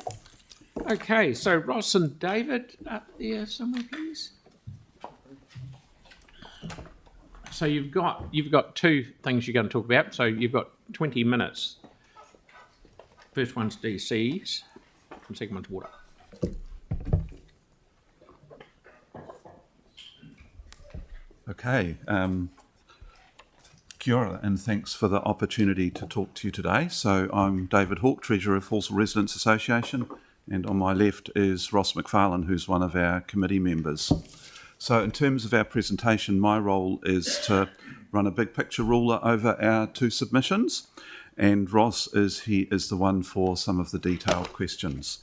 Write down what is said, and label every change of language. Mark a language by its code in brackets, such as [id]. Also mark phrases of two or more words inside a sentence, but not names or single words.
[en] Okay, so Ross and David up there somewhere, please. So you've got two things you're going to talk about. So you've got 20 minutes. First one's DCs, and second one's water. Okay. [mi] Kia ora, [en] and thanks for the opportunity to talk to you today. So I'm David Hawke, Treasurer of Hallsville Residents Association, and on my left is Ross McFarlane, who's one of our committee members. So in terms of our presentation, my role is to run a big picture ruler over our two submissions, and Ross is the one for some of the detailed questions.